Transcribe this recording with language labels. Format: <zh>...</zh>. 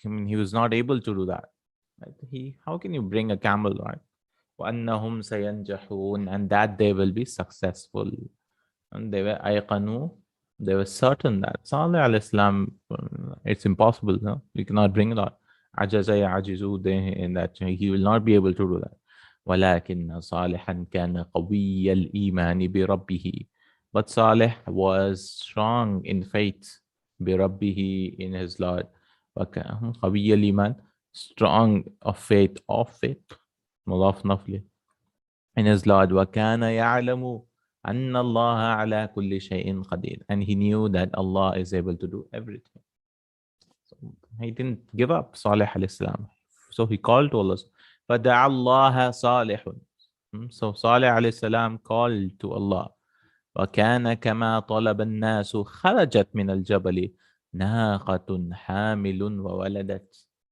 <en>I mean, he was not able to do that. How can you bring a camel, right?</en> <ar>وَأَنَّهُمْ سَيَنْجَحُونَ,</ar> <en>and that they will be successful. And they were</en> <ar>أَيْقَنُوا,</ar> <en>they were certain that Saleh al-Islam, it's impossible. No? You cannot bring it out.</en> <ar>عجز يعجز,</ar> <en>in that he will not be able to do that.</en> <ar>ولكن صالحا كان قوي الإيمان بربه.</ar> <en>But Saleh was strong in faith,</en> <ar>بربه,</ar> <en>in his Lord.</en> <ar>قوي الإيمان,</ar> <en>strong of faith,</en> <ar>مضاف نفلي,</ar> <en>in his Lord.</en> <ar>وكان يعلم أن الله على كل شيء قدير,</ar> <en>and he knew that Allah is able to do everything. So he didn't give up, Saleh alayhi salam. So he called to Allah.</en> <ar>فدعا الله صالح.</ar> <en>So Saleh alayhi salam called to Allah.</en> <ar>وكان كما طلب الناس خرجت من الجبل ناقة حامل وولدت.</ar>